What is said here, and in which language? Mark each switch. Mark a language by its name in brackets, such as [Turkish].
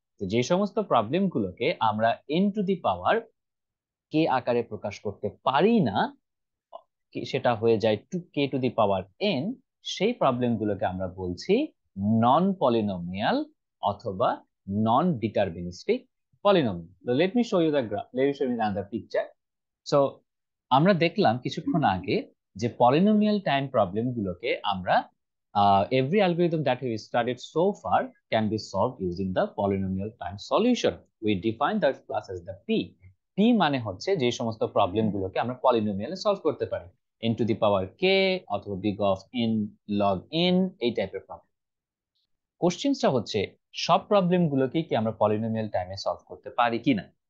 [Bangla] তো যে সমস্ত প্রবলেম গুলোকে আমরা এন টু দি পাওয়ার কে আকারে প্রকাশ করতে পারি না, সেটা হয়ে যায় two K to the power N, সেই প্রবলেম গুলোকে আমরা বলছি নন পলিনোমিয়াল অথবা নন deterministic polynomial. [English] Let me show you the graph, let me show you the picture. [Bangla] So আমরা দেখলাম কিছুক্ষণ আগে যে পলিনোমিয়াল টাইম প্রবলেম গুলোকে আমরা [English] every algorithm that we studied so far can be solved using the polynomial time solution. We define that class as the p [Bangla] মানে হচ্ছে যে সমস্ত প্রবলেম গুলোকে আমরা পলিনোমিয়ালে সলভ করতে পারি, n to the power k অথবা big of n log n, এই টাইপের প্রবলেম। কোশ্চেনটা হচ্ছে সব প্রবলেম গুলোকে কি আমরা পলিনোমিয়াল টাইমে সলভ করতে পারি কিনা।